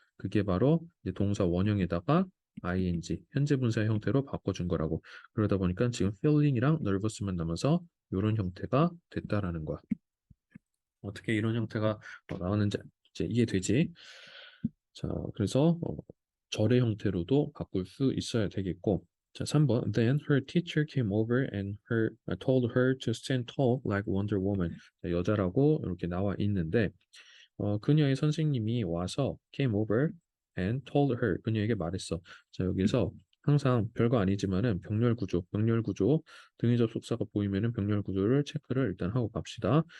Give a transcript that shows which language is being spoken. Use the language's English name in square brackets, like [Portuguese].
[Korean] 그게 바로 이제 동사 원형에다가 ing 현재 분사의 형태로 바꿔준 거라고. 그러다 보니까 지금 feeling이랑 nervous만 남아서 이런 형태가 됐다라는 거야. 어떻게 이런 형태가 나오는지 이제 이해되지? 자, 그래서 절의 형태로도 바꿀 수 있어야 되겠고. 자, 3번. [English] Then her teacher came over and told her to stand tall like Wonder Woman. [Korean] 자, 여자라고 이렇게 나와 있는데 그녀의 선생님이 와서 [English] came over and told her [Korean] 그녀에게 말했어. 자, 여기서 항상 별거 아니지만은 병렬 구조 등위 접속사가 보이면은 병렬 구조를 체크를 일단 하고 갑시다.